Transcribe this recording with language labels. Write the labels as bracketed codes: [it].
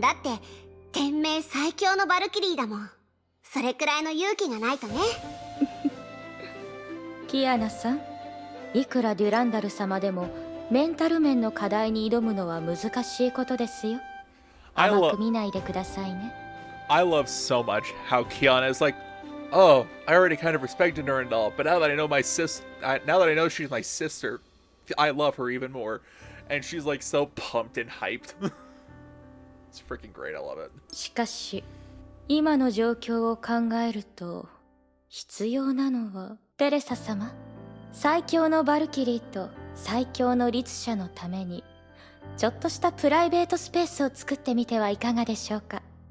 [ja] だって天命最強のバルキリーだもん。それくらいの勇気がないとね。キアナさん、いくらデュランダル様でもメンタル面の課題に挑むのは難しいことですよ。甘く見ないでくださいね。 [en] I love so much how Kiana is like, oh, I already kind of respected her and all, but now that I know now that I know she's my sister, I love her even more. And she's like so pumped and hyped. It's freaking great. I love it. [ja] しかし今の状況を考えると必要なのはテレサ様、最強のバルキリーと最強の律者のためにちょっとしたプライベートスペースを作ってみてはいかがでしょうか。